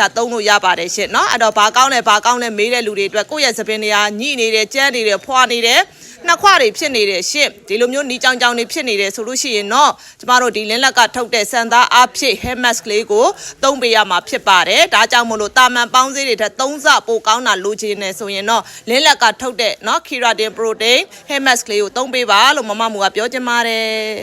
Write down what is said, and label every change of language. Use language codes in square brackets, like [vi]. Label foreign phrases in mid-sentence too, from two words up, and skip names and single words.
[my] သုံးလို့ရပါတယ်ရှင်နော်အဲ့တော့ဘာကောင်းလဲမေးတဲ့လူတွေအတွက်ကိုယ့်ရဲ့သပင်တွေကညှိနေတယ်ကြမ်းနေတယ်ဖွာနေတယ်နှစ်ခွတွေဖြစ်နေတဲ့ရှင့်ဒီလိုမျိုးနီးကြောင်ကြောင်တွေဖြစ်နေတယ်ဆိုလို့ရှိရင်တော့ကျမတို့ဒီလင်းလက်ကထုတ်တဲ့စံသားအဖြစ် [en] hair mask [my] လေးကိုသုံးပေးရမှာဖြစ်ပါတယ်ဒါကြောင့်မို့လို့တာမန်ပေါင်းစေးတွေထက်3ဆပိုကောင်းတာလိုချင်နေဆိုရင်တော့လင်းလက်ကထုတ်တဲ့เนาะ [en] keratin protein hair mask [my] လေးကိုသုံးပေးပါလို့မမမူကပြောချင်ပါတယ်